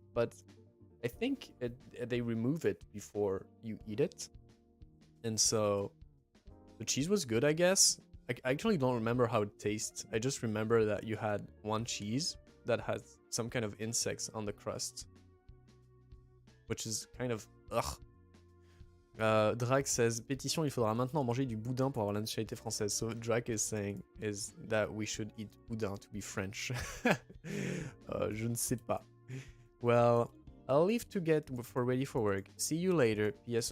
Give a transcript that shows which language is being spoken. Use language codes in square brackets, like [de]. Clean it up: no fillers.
[en] But I think they remove it before you eat it. And so the cheese was good, I guess. I actually don't remember how it tastes. I just remember that you had one cheese that has some kind of insects on the crust, which is kind of ugh. Drake says, [fr] pétition, il faudra maintenant manger du boudin pour avoir la nationalité française. [en] So Drake is saying is that we should eat boudin to be French. [fr] Je ne sais pas. [en] Well, I'll leave to get ready for work. See you later. P.S.